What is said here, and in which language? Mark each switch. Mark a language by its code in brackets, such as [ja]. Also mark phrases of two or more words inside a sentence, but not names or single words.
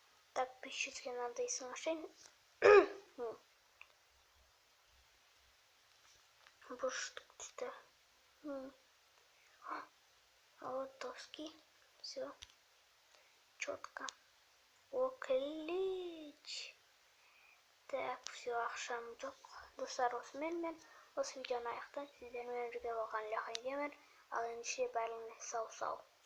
[ru] Так, пищевки надо из машины. бурштук где-то. А вот доски. Все. Четко. Отлично. Так, все, [kk] акшам жоқ. Достар, осымен осы видеоны аяқтаймын. Сіздермен бірге болған Ляхай Геймер. Ал ендеше бәріңізге сау.